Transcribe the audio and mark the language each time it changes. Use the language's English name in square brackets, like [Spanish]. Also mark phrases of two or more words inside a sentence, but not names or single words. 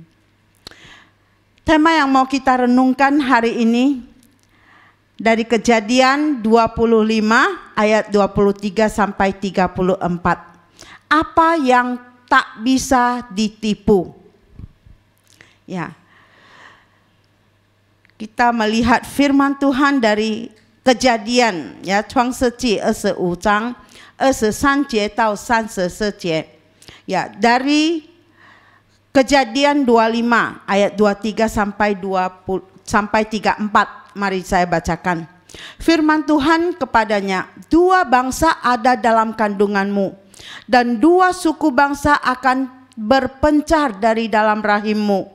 [Indonesian] Tema yang mau kita renungkan hari ini dari Kejadian 25 ayat 23 sampai 34. Apa yang tak bisa ditipu? Ya. Kita melihat firman Tuhan dari Kejadian, ya, [Chinese] 创世纪25章23节到34节. [Indonesian] Ya, dari Kejadian 25 ayat 23 sampai 34. Mari saya bacakan. Firman Tuhan kepadanya, dua bangsa ada dalam kandunganmu, dan dua suku bangsa akan berpencar dari dalam rahimmu.